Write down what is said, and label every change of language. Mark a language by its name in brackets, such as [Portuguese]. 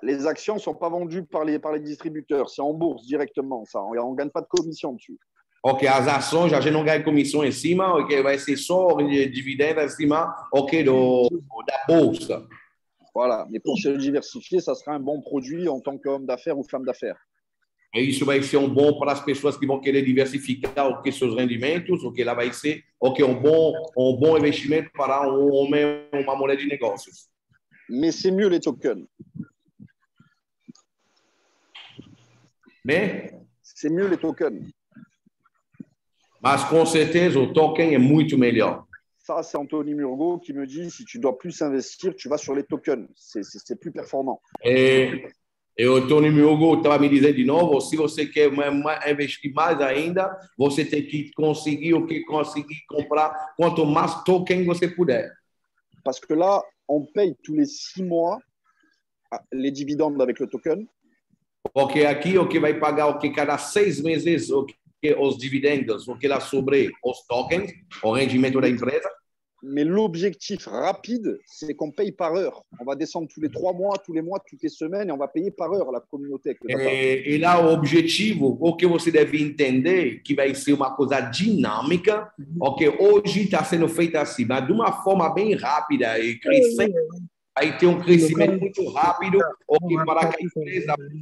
[French] Les actions ne sont pas vendues par les distributeurs, c'est en bourse directement, ça. On ne gagne pas de commission dessus. [Portuguese] As ações, a gente não ganha comissão em cima, vai ser só dividendo em cima da bolsa. [French] Voilà, mais pour se diversifier, ça sera un bon produit en tant qu'homme d'affaires ou femme d'affaires. [Portuguese] E isso vai ser bom para as pessoas que vão querer diversificar seus rendimentos, lá vai ser um bom investimento para homem, uma mulher de negócios. [French] Mais c'est mieux les tokens. Mais c'est mieux les tokens. [Portuguese] Mas com certeza o token é muito melhor. [French] Ça, c'est Anthony Murgo qui me dit, si tu dois plus investir, tu vas sur les tokens. C'est plus performant. [Portuguese] E o Tony Miogo estava me dizendo de novo, se você quer investir mais ainda, você tem que conseguir comprar quanto mais token você puder. [French] Parce que là, on paye tous les 6 mois les dividendes avec le token. [Portuguese] Porque aqui vai pagar cada 6 meses os dividendos, lá sobre os tokens, o rendimento da empresa. [French] Mais l'objectif rapide, c'est qu'on paye par heure. On va descendre tous les 3 mois, tous les mois, toutes les semaines, et on va payer par heure la communauté. [Portuguese] E lá o objetivo, o que você deve entender, que vai ser uma coisa dinâmica, hoje está sendo feita assim, mas de uma forma bem rápida e crescente, vai ter um crescimento muito rápido, para que a empresa...